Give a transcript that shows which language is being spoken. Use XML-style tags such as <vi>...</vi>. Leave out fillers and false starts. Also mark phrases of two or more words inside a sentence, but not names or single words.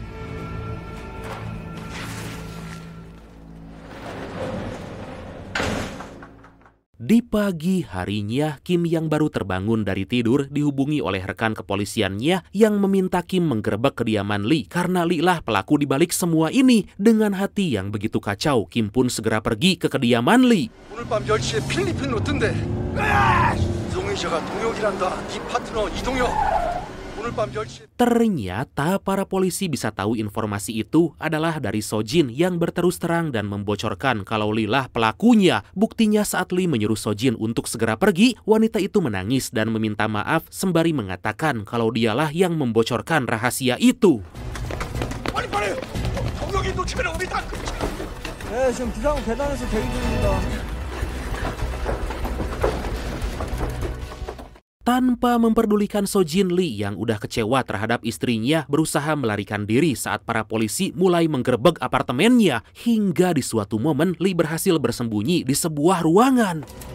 <id>Di pagi harinya, Kim yang baru terbangun dari tidur dihubungi oleh rekan kepolisiannya yang meminta Kim menggerebek kediaman Lee karena Lee lah pelaku di balik semua ini. Dengan hati yang begitu kacau, Kim pun segera pergi ke kediaman Lee.</id> <ko>오늘 밤 10시에 필리핀 로트인데 이동희 씨가 동혁이란다. 네 파트너 이동혁. 오늘 밤 10시에</ko> <id>Ternyata para polisi bisa tahu informasi itu adalah dari Sojin yang berterus terang dan membocorkan kalau Lee lah pelakunya. Buktinya saat Lee menyuruh Sojin untuk segera pergi, wanita itu menangis dan meminta maaf sembari mengatakan kalau dialah yang membocorkan rahasia itu.</id> <ko>빨리 동혁이 놓치면 우리 다 끝이야. 네, 지금 비상구 계단에서 대기 중입니다.</ko> <id>Tanpa memperdulikan Sojin, Lee yang udah kecewa terhadap istrinya berusaha melarikan diri saat para polisi mulai menggerebek apartemennya. Hingga di suatu momen Lee berhasil bersembunyi di sebuah ruangan.</id>